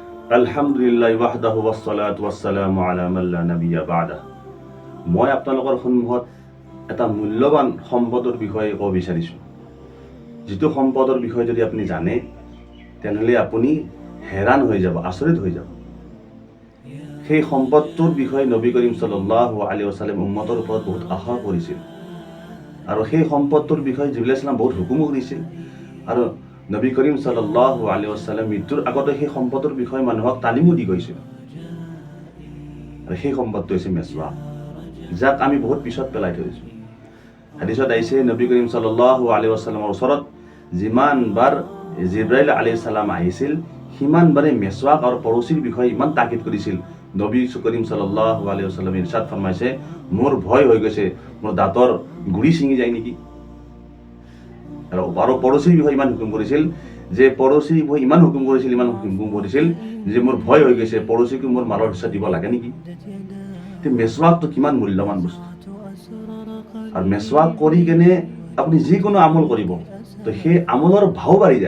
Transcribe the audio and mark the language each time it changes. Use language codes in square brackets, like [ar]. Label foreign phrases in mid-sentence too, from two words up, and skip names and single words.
[ar] الحمد لله وحده والصلاة والسلام على من لا نبي بعد. [as] মই আপোনালোকৰ সন্মুখত এটা মূল্যৱান সম্পদৰ বিষয়ে ক'ব বিচাৰিছোঁ। যিটো সম্পদৰ বিষয়ে যদি আপুনি জানে তেনেহ'লে আপুনি হেৰান হৈ যাব, আচৰিত হৈ যাব। সেই সম্পদটোৰ বিষয়ে নবী কৰিম [ar] صلى الله عليه وسلم [as] উম্মতৰ ওপৰত বহুত আশা কৰিছিল আৰু সেই সম্পদটোৰ বিষয়ে জিবৰিল ইছলাম বহুত হুকুমো কৰিছিল আৰু নবী কৰিম [ar] صلى الله عليه وسلم [as] মৃত্যুৰ আগতে সেই সম্পদৰ বিষয়ে মানুহক তালিমো দি গৈছিল। আৰু সেই সম্পদটো হৈছে মেছৱাক, যাক আমি বহুত পিছত পেলাই থৈছোঁ। হাদিছত আহিছে নবী কৰিম [ar] صلى الله عليه وسلم [as] ওচৰত যিমানবাৰ জিবৰাইল [ar] عليه السلام [as] আহিছিল সিমানবাৰে মেছৱাক আৰু পৰশিৰ বিষয়ে ইমান তাকিদ কৰিছিল। নবী কৰিম [ar] صلى الله عليه وسلم [as] ইৰশাদ ফৰমাইছে, মোৰ ভয় হৈ গৈছে মোৰ দাঁতৰ গুৰি ছিঙি যায় নেকি। আৰু পৰশিৰ বিষয়ে ইমান হুকুম কৰিছিল যে মোৰ ভয় হৈ গৈছে পৰশিকো মোৰ মালৰ হিস্সা দিব লাগে নেকি। মেছৱাকটো কিমান মূল্যৱান বস্তু, আৰু মেছৱাক কৰি কেনে আপুনি যিকোনো আমল কৰিব তো সেই আমলৰ ভাও বাঢ়ি যায়।